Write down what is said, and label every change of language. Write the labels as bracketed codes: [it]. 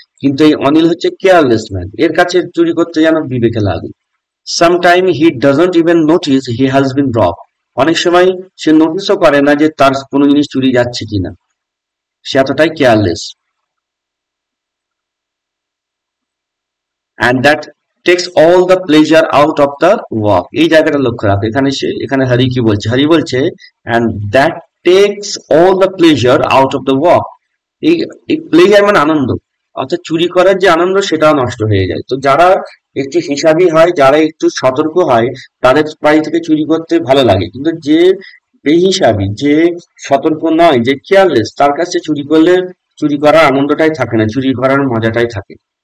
[bn] কিন্তু এই অনিল হচ্ছে কেয়ারলেস ম্যান, এর কাছে চুরি করতে যেন বিবেকে লাগে। [en] Sometime he doesn't even notice he has been rob. [bn] অনেক সময় সে নোটিসও করে না যে তার কোনো জিনিস চুরি যাচ্ছে কিনা, সে এতটাই careless. [en] and that takes all the pleasure out of the walk. [bn] এই জায়গাটা লক্ষ্য রাখো, এখানে হরি কি বলছে, হরি বলছে [en] and that takes all the pleasure out of the walk. [bn] এই এই প্লেজার মানে আনন্দ, অর্থাৎ চুরি করার যে আনন্দ সেটাও নষ্ট হয়ে যায়। তো যারা একটু হিসাবি হয়, যারা একটু সতর্ক হয়, তাদের বাড়ি থেকে চুরি করতে ভালো লাগে, কিন্তু যে বেহিসাবি, যে সতর্ক নয়, যে কেয়ারলেস, তার কাছে চুরি করলে চুরি করার আনন্দটাই থাকে না, চুরি করার মজাটাই থাকে।